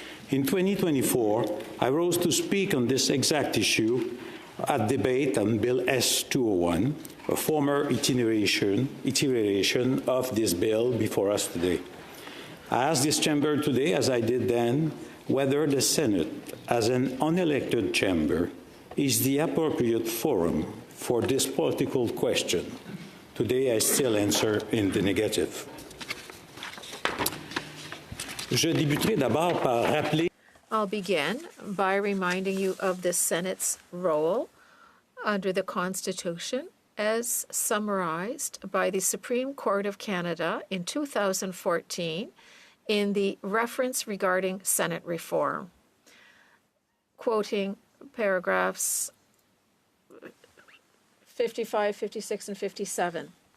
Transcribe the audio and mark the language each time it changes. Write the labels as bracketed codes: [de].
[en] In 2024, I rose to speak on this exact issue at debate on Bill S-201, a former iteration of this bill before us today. I ask this chamber today, as I did then, whether the Senate, as an unelected chamber, is the appropriate forum for this political question. Today, I still answer in the negative. [fr] Je débuterai d'abord par rappeler. [en] I'll begin by reminding you of the Senate's role under the Constitution as summarized by the Supreme Court of Canada in 2014 in the reference regarding Senate reform, quoting paragraphs 55, 56, and 57.